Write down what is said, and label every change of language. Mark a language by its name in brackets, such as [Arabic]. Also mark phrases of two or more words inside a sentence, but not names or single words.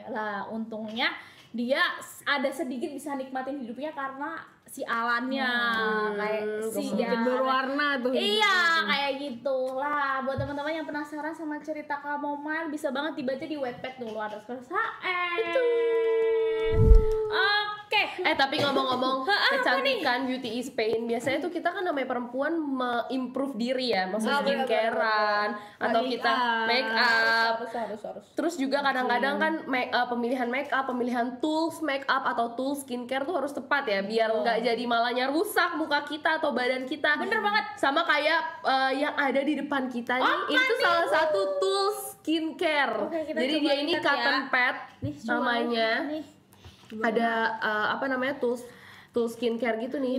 [Indonesian] Lah untungnya dia ada sedikit bisa nikmatin hidupnya karena si Alannya kayak sedikit berwarna tuh. Iya, kayak gitu lah. Buat teman-teman yang penasaran sama cerita Kamu Mal, bisa banget dibaca di Wattpad dulu, ada itu. Oke. Tapi ngomong-ngomong kecantikan, [English] beauty is pain, [Indonesian] biasanya tuh kita kan namanya perempuan improve diri ya, maksudnya skincarean atau kita [English] make up. [Indonesian] Harus. Terus juga kadang-kadang kan pemilihan [English] make up, [Indonesian] pemilihan [English] tools make up [Indonesian] atau [English] tools skincare [Indonesian] tuh harus tepat ya, biar nggak jadi malahnya rusak muka kita atau badan kita. Bener banget. Sama kayak yang ada di depan kita nih, itu salah satu [English] tools skincare. [Indonesian] Jadi dia ini [English] cotton pad [Indonesian] namanya. Ada [English] tools skincare [Indonesian] gitu nih.